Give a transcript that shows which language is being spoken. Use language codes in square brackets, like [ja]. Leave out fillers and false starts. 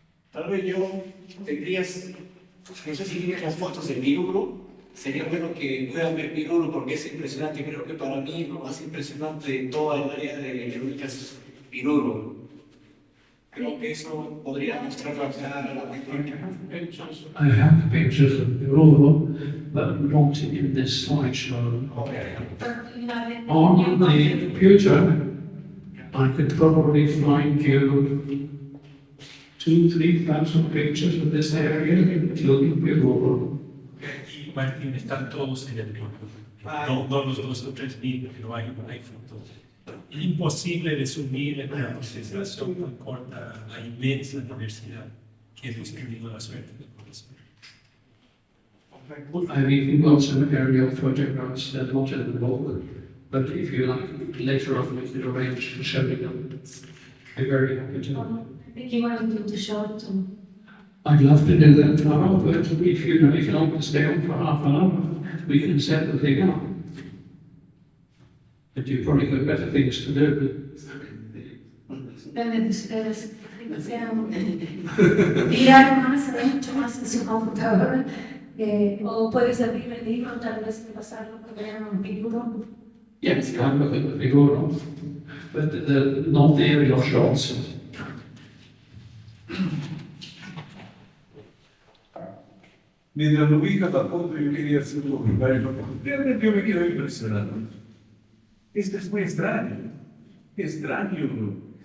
[es] Tal vez yo tendrías, no sé si tienes las fotos de Piruro, sería bueno que puedan ver Piruro porque es impresionante. Creo que para mí lo más impresionante de toda el área de Yarowilca es Piruro. Creo que eso podría mostrarlo acá a la gente. [en] I have pictures of Piruro, but not in this slideshow. On the computer, I could probably find you 2,000-3,000 pictures of this area, including Piruro. [es] Aquí, Martín, están todos en el libro. No los 2 o 3 mil, pero hay fotos. Imposible resumir en una presentación tan corta la inmensa diversidad que hemos tenido la suerte de conocer. [en] I've even got some aerial photographs that are not in the book, but if you like, later on we could arrange to show them. I'd be very happy to. I think you wanted to show it to. I'd love to do that now, but if you like to stay on for half an hour, we can set the thing up. But you've probably got better things to do. [es] Depende de ustedes, sean tirar más, mucho más en su computadora, o puedes abrir el libro, tal vez pasarlo por un Piruro. [en] Yes, I'm looking at the Piruro, but not the aerial shots. [es] Mientras lo ubica la foto, yo quería hacer un comentario. Realmente yo me quedo impresionado. Esto es muy extraño. Extraño.